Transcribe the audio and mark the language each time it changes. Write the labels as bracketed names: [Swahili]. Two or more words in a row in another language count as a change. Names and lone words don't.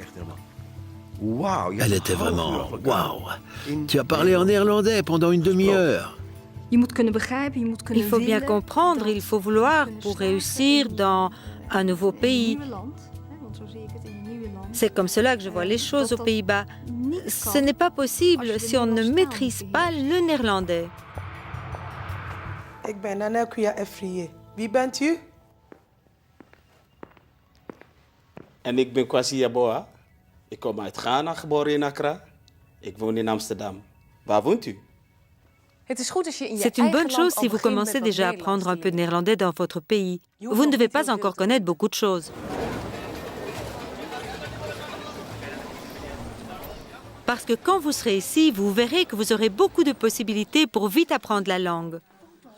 [French] Elle était vraiment « Waouh! Tu as parlé en néerlandais pendant une demi-heure !» Il faut bien comprendre, il faut vouloir pour réussir dans un nouveau pays. C'est comme cela que je vois les choses aux Pays-Bas. Ce n'est pas possible si on ne maîtrise pas le néerlandais. [Dutch] Ik ben Nanekuya Efriye. Wie bent u? En ik ben Kwasi Yaboa. Ik kom uit Ghana, geboren in Accra. Ik woon in Amsterdam. Waar woont u? [French] C'est une bonne chose si vous commencez déjà à apprendre un peu de néerlandais dans votre pays. Vous ne devez pas encore connaître beaucoup de choses. Parce que quand vous serez ici, vous verrez que vous aurez beaucoup de possibilités pour vite apprendre la langue.